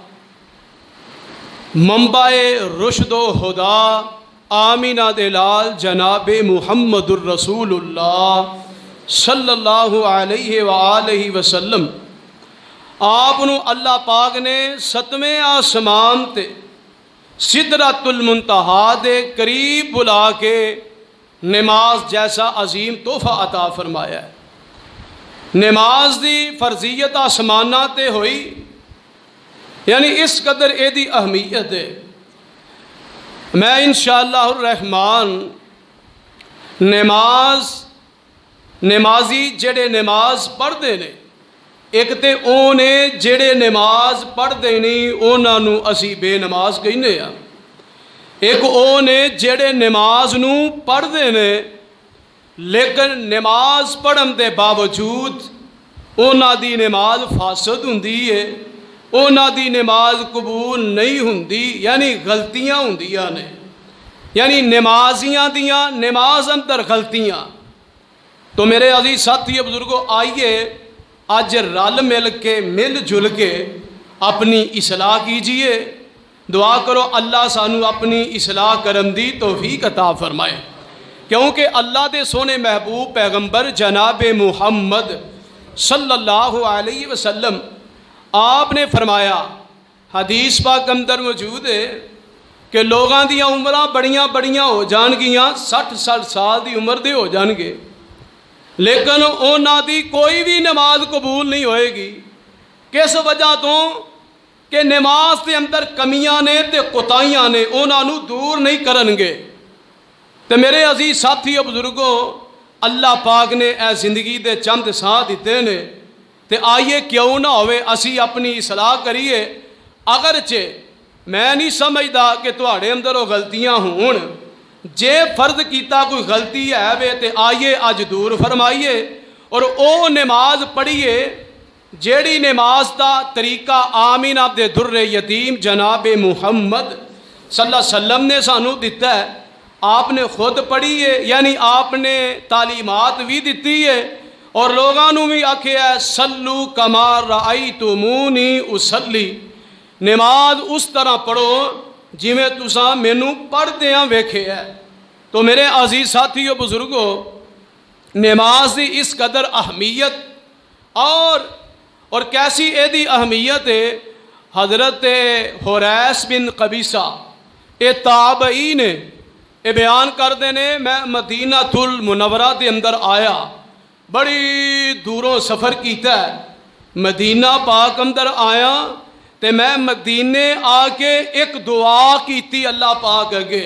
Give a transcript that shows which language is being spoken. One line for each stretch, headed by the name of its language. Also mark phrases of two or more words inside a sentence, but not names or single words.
Punjabi: منبع رشد و ہدا آمینہ دلال جناب محمد الرسول اللہ
Arabic: صلی اللہ علیہ وآلہ وسلم
Punjabi: آپ اللہ پاک نے 7ویں آسمان تے سدرۃ المنتہا دے قریب بلا کے نماز جیسا عظیم تحفہ عطا فرمایا ہے۔ نماز دی فرضیت آسمانہ تے ہوئی، یعنی اس قدر اے دی اہمیت ہے۔ میں
Arabic: انشاءاللہ الرحمن
Punjabi: نمازی جڑے نماز پڑھتے نے، ایک تے او نے جڑے نماز پڑھتے نہیں انہاں نوں اسی بے نماز کہنے ہیں، ایک او نے جڑے نماز نوں پڑھتے نے لیکن نماز پڑھن دے باوجود انہاں دی نماز فاسد ہوندی ہے، انہاں دی نماز قبول نہیں ہوندی، یعنی غلطیاں ہوندیاں نے، یعنی نمازیاں دیاں نماز اندر غلطیاں۔ تو میرے عزیز ساتھی بزرگوں، آئیے آج رل مل جل کے اپنی اصلاح کیجئے، دعا کرو اللہ سانو اپنی اصلاح کرن دی توفیق عطا فرمائے، کیونکہ اللہ دے سونے محبوب پیغمبر جناب محمد
Arabic: صلی اللہ علیہ وسلم
Punjabi: آپ نے فرمایا، حدیث پاک اندر موجود ہے کہ لوگاں دیاں عمراں بڑیاں بڑیاں ہو جان گیاں، 60 سال دی عمر دے ہو جان گے، لیکن انہاں دی کوئی بھی نماز قبول نہیں ہوئے گی۔ کس وجہ تو کہ نماز دے اندر کمیاں نے تے کوتاہیاں نے، انہاں نوں دور نہیں کرن گے۔ تے میرے عزیز ساتھی بزرگوں، اللہ پاک نے اے زندگی دے چند ساں دیتے نے، تے آئیے کیوں نہ ہوئے اسی اپنی اصلاح کریے۔ اگرچہ میں نہیں سمجھدا کہ تواڈے اندر وہ غلطیاں ہون، جے فرض کیتا کوئی غلطی ہے وے تے آئیے اج دور فرمائیے، اور او نماز پڑھیے جیڑی نماز دا طریقہ آمینہ دے در یتیم جناب محمد
Arabic: صلی اللہ علیہ وسلم
Punjabi: نے سانو دیتا ہے، آپ نے خود پڑھی ہے، یعنی آپ نے تعلیمات بھی دیتی ہے، اور لوگاں نوں بھی آکھیا ہے
Arabic: صلو کما رأیتمونی اصلی،
Punjabi: نماز اس طرح پڑھو جویں تساں مینوں پڑھدیاں ویکھے ہے۔ تو میرے عزیز ساتھیو بزرگو، نماز دی اس قدر اہمیت اور کیسی اے دی اہمیت ہے، حضرت حریث بن قبیصہ اے تابعی نے اے بیان کر دینے، میں مدینہ المنورہ دے اندر آیا، بڑی دوروں سفر کیتا ہے، مدینہ پاک اندر آیا تے میں مدینے آ کے ایک دعا کیتی اللہ پاک اگے۔